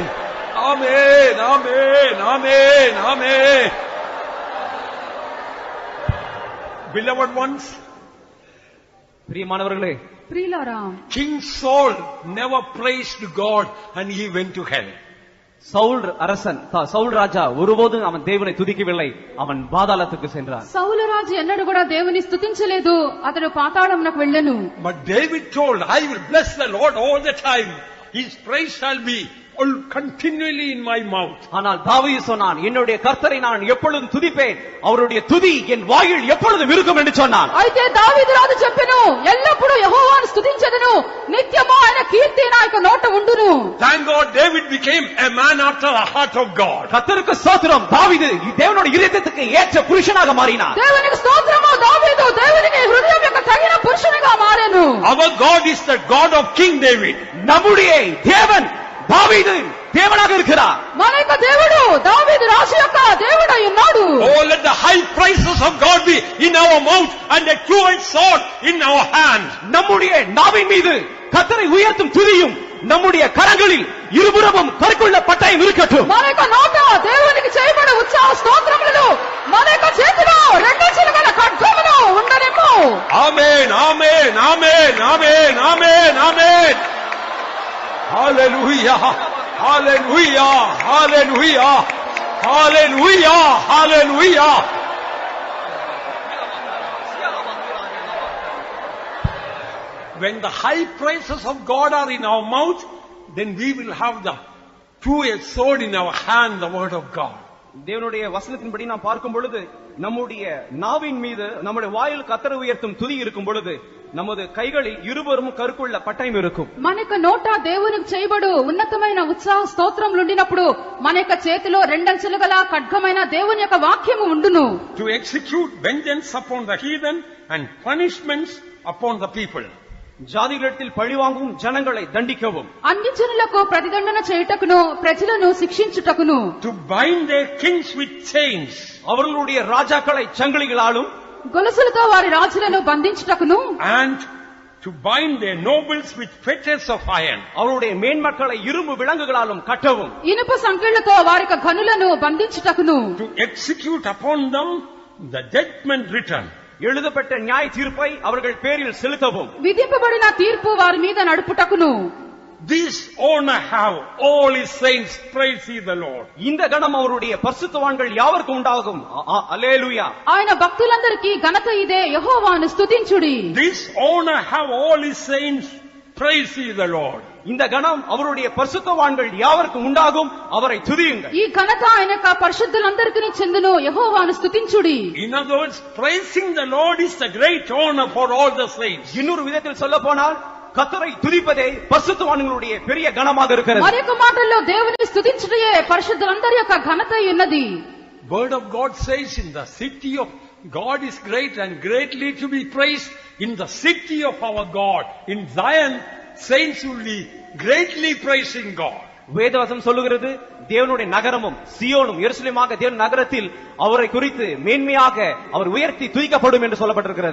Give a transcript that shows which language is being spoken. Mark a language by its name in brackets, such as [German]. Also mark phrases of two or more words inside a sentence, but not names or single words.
[English] Amen. Amen. Amen. Amen. Beloved ones, [Tamil] பிரியமானவர்களே, [Telugu] ప్రియులారా, [English] King Saul never praised God and he went to hell. [Tamil] சவுல் ராஜா ஒருபோதும் அவன் தேவனை துதிக்கவில்லை, அவன் பாதாளத்துக்கு சென்றான். [Telugu] సౌలు రాజు ఎన్నడూ కూడా దేవుని స్తుతించలేదు, అతడు పాతాళమునకు వెళ్ళెను. [English] But David told, I will bless the Lord all the time. His praise shall be continually in my mouth. [Tamil] ஆனால் தாவீது சொன்னான், என்னுடைய கர்த்தரை நான் எப்பொழுதும் துதிப்பேன், அவருடைய துதி என் வாயில் எப்பொழுதும் இருக்கும் என்று சொன்னான். [Telugu] అయితే దావీదు రాజు చెప్పెను, ఎల్లప్పుడూ యెహోవాను స్తుతించెదను, నిత్యము ఆయన కీర్తి నా యొక్క నోట ఉండును. [English] Thank God David became a man after the heart of God. [Tamil] கர்த்தருக்கு ஸ்தோத்திரம், தாவீது தேவனுடைய இதயத்துக்கு ஏற்ற புருஷனாக மாறினான். [Telugu] దేవునికి స్తోత్రము, దావీదు దేవునికి హృదయం యొక్క తగిన పురుషునిగా మారెను. [English] Our God is the God of King David. [Tamil] நம்முடைய தேவன் தாவீது தேவனாக இருக்கிறார். [Telugu] మన యొక్క దేవుడు దావీదు రాజు యొక్క దేవుడై ఉన్నాడు. [English] Oh, let the high praises of God be in our mouth and a two-edged sword in our hand. [Tamil] நம்முடைய நாவின் மீது கர்த்தரை உயர்த்தும் துதியும் நம்முடைய கரங்களில் இருபுறமும் கருக்குள்ள பட்டயம் இருக்கட்டும். [Telugu] మన యొక్క నోట దేవునికి చేయబడే ఉత్సాహ స్తోత్రములను, మన యొక్క చేతిలో రెండు చిలుకల ఖడ్గములు ఉండనిమ్ము. [English] Amen, amen, amen, amen, amen, amen. Hallelujah, hallelujah, hallelujah, hallelujah, hallelujah. When the high praises of God are in our mouth, then we will have the two-edged sword in our hand, the word of God. [Tamil] தேவனுடைய வசனத்தின்படி நாம் பார்க்கும் பொழுது நம்முடைய நாவின் மீது நம்முடைய வாயில் கர்த்தரை உயர்த்தும் துதி இருக்கும் பொழுது நமது கைகளில் இருபுறமும் கருக்குள்ள పట్టయం இருக்கும். [Telugu] మన యొక్క నోట దేవునికి చేయబడు ఉన్నతమైన ఉత్సాహ స్తోత్రములు ఉండినప్పుడు మన యొక్క చేతిలో రెండంచులు గల ఖడ్గమైన దేవుని యొక్క వాక్యము ఉండును. [English] To execute vengeance upon the heathen and punishments upon the people. [Tamil] ஜாதிகளிடத்தில் பழிவாங்கும் ஜனங்களை தண்டிக்கவும், [Telugu] అన్ని జనులకు ప్రతిదండన చేయుటకును ప్రజలను శిక్షించుటకును, [English] To bind their kings with chains. [Tamil] அவர்களுடைய ராஜாக்களை சங்கிலிகளாலும் [Telugu] గొలుసులతో వారి రాజులను బంధించుటకును, [English] And to bind their nobles with fetters of iron. [Tamil] அவருடைய மேன்மக்களை இரும்பு விலங்குகளாலும் கட்டவும், [Telugu] ఇనుప సంకెళ్లతో వారి యొక్క ఘనులను బంధించుటకును, [English] To execute upon them the judgment written. [Tamil] எழுதப்பட்ட நியாய தீர்ப்பை அவர்கள் பேரில் செலுத்தவும், [Telugu] విధింపబడిన తీర్పు వారి మీద నడుపుటకును. [English] This honor have all his saints, praise ye the Lord. [Tamil] இந்த கணம் அவருடைய பரிசுத்தவான்கள் யாவருக்கும் உண்டாகும். அல்லேலூயா. [Telugu] ఆయన భక్తులందరికీ ఘనత ఇదే, యెహోవాను స్తుతించుడి. [English] This honor have all his saints, praise ye the Lord. [Tamil] இந்த கணம் அவருடைய பரிசுத்தவான்கள் யாவருக்கும் உண்டாகும், அவரை துதியுங்கள். [Telugu] ఈ ఘనత ఆయన యొక్క పరిశుద్ధులందరికీ చెందును, యెహోవాను స్తుతించుడి. [English] In other words, praising the Lord is the great honor for all the saints. [Tamil] இன்னொரு விதத்தில் சொல்ல போனால் கர்த்தரை துதிப்பதே பரிசுத்தவான்களுடைய பெரிய கணமாக இருக்கிறது. [Telugu] మరొక మాటల్లో దేవుని స్తుతించుటయే పరిశుద్ధులందరి యొక్క ఘనత ఉన్నది. [English] Word of God says, in the city of God is great and greatly to be praised. In the city of our God, in Zion, saints will be greatly praising God. [Tamil] வேதவசனம் சொல்லுகிறது, தேவனுடைய நகரமும் சியோனும் எருசலேமாக தேவன் நகரத்தில் அவரை குறித்து மேன்மையாக அவர் உயர்த்தி துதிக்கப்படும் என்று சொல்லப்பட்டிருக்கிறது.